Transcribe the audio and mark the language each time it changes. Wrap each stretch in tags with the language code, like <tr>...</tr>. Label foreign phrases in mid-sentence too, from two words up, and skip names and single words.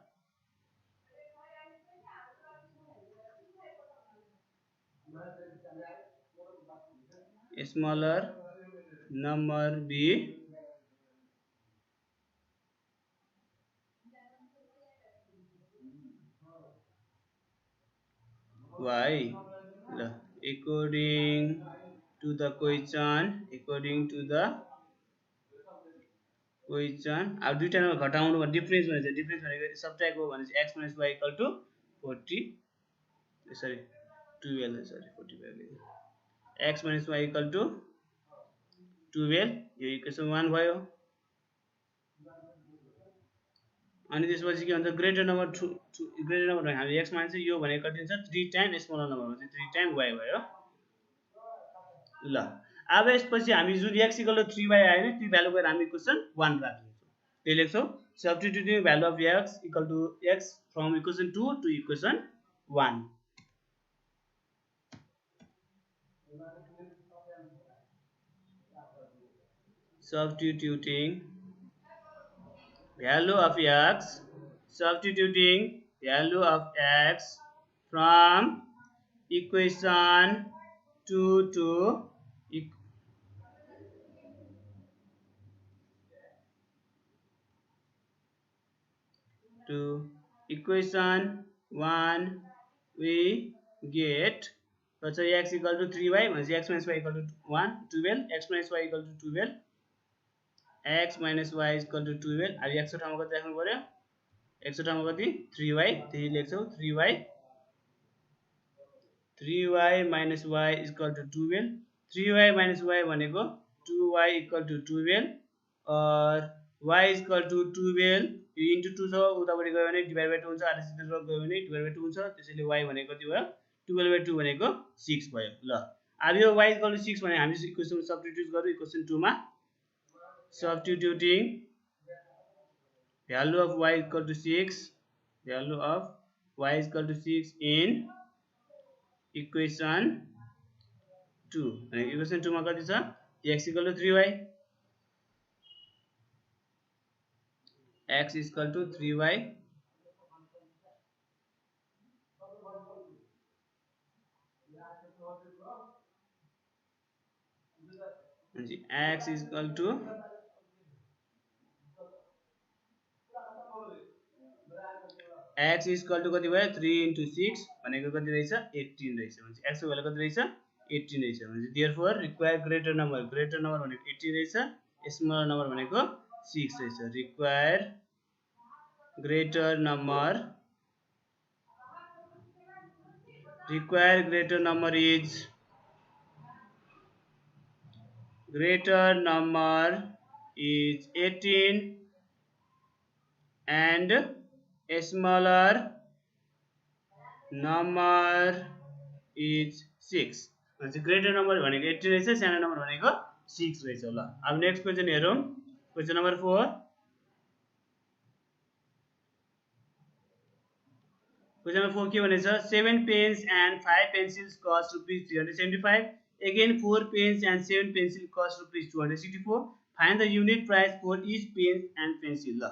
<en>be y according to the question अब</en> <ne>दुईटा नम्बर घटाउनु भने डिफरेन्स भनेको सबट्र्याक्ट हो भने चाहिँ x - y = 40 सरी 12 सरी 45 x - y = 12 यो इक्वेसन 1 भयो अनि त्यसपछि के भन्छ</ne> <en>greater number</en> <ne>भने हामी x मान्छ यो भनेको कति हुन्छ 3</ne> <en>time smaller number</en> <ne>हुन्छ 3 टाइम y भयो ल अब यसपछि हामी जुन x = 3y आयो नि त्यो भ्यालु गएर हामी इक्वेसन 1 राख्छौँ त्यही लेख्छौँ</ne> <en>substituting value of x = x from equation 2 to equation 1 substituting value of x from equation 2 to equation 1 we get x</en> <ne>= 3y भनेपछि x - y = 1 12 x - y = 12 x - y = 12 अब x को ठाउँमा कति राख्नु पर्यो x को ठाउँमा कति 3y त्यही लेख्छौँ 3y - y = 12 3y - y भनेको 2y = 12 और y = 12 यो इन्टु 2 छ उतापट्टि गयो भने</ne> <en>divide by 2</en> <ne>हुन्छ आधा सिधा गयो भने</ne> <en>divide by 2</en> <ne>हुन्छ त्यसैले y भनेको कति भयो 12/2 भनेको 6 भयो ल अब यो y = 6 भने हामी इक्वेसन सब्स्टिट्युट गरौँ इक्वेसन 2 मा</ne> <en>substituting value of y = 6 in equation 2</en> <ne>अनि इक्वेसन 2 मा कति छ x = 3y x = 3y x = कति भयो 3 * 6 भनेको कति रहेछ 18 रहेछ भने x को भ्यालु कति रहेछ 18 रहेछ भने</ne> <en>therefore require greater number</en> <ne>भनेको 18 रहेछ</ne> <en>smaller number</en> <ne>भनेको 6 रहेछ</ne> <en>require greater number is is 18 and a smaller number is 6</en> <ne>भनेपछि</ne> <en>greater number</en> <ne>भनेको 18 रहेछ सानो नम्बर भनेको 6 रहेछ ल अब</ne> <en>next question</en> <ne>हेरौँ</ne> <en>question number 4 question number 4</en> <ne>के भनेछ</ne> <en>7 pens and 5 pencils cost ₹375 again 4 pens and 7 pencils cost ₹264 find the unit price for each pen and pencil ल</en>